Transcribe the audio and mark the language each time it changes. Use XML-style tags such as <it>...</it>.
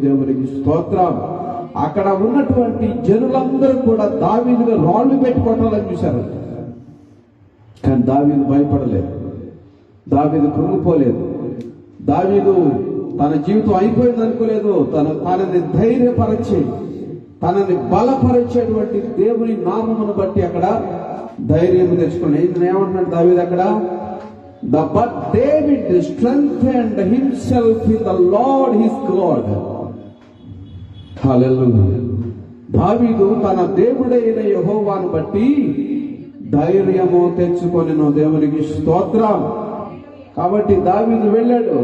<te>దేవునికి స్తోత్రం. అక్కడ ఉన్నటువంటి జనులందరూ కూడా దావీదుని రాళ్ళు పెట్టి కొట్టాలని చూశారు, కానీ దావీదు భయపడలేదు, దావీదు కృంగిపోలేదు, దావీదు తన జీవితం అయిపోయింది అనుకోలేదు. తనని ధైర్యపరిచే, తనని బలపరిచేటువంటి దేవుని నామమును బట్టి అక్కడ ధైర్యం తెచ్చుకున్నాడు. ఏమంటున్నాడు దావీదు అక్కడ?</te> <en>But David strengthened himself in the Lord his God.</en> <te>హల్లెలూయా. దావీదు తన దేవుడైన యెహోవాను బట్టి ధైర్యము తెచ్చుకొనెను. దేవునికి స్తోత్రం. కాబట్టి దావీదు వెళ్ళాడు.</te>